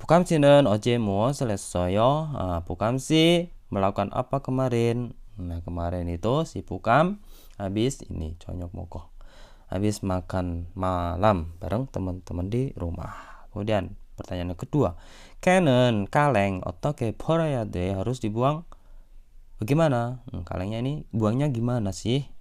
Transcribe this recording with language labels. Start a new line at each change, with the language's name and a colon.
Korean: 부감씨는 어제 무엇을 했어요?
Indonesian: 부감씨 melakukan apa kemarin? Nah, kemarin itu si Pukam habis ini
Korean: 저녁 먹어.
Indonesian: Habis makan malam bareng teman-teman di rumah. Kemudian pertanyaan yang kedua.
Korean: 캔은
Indonesian: kaleng
Korean: 어떻게 버려야 돼?
Indonesian: Harus dibuang bagaimana? Kalengnya ini buangnya gimana sih?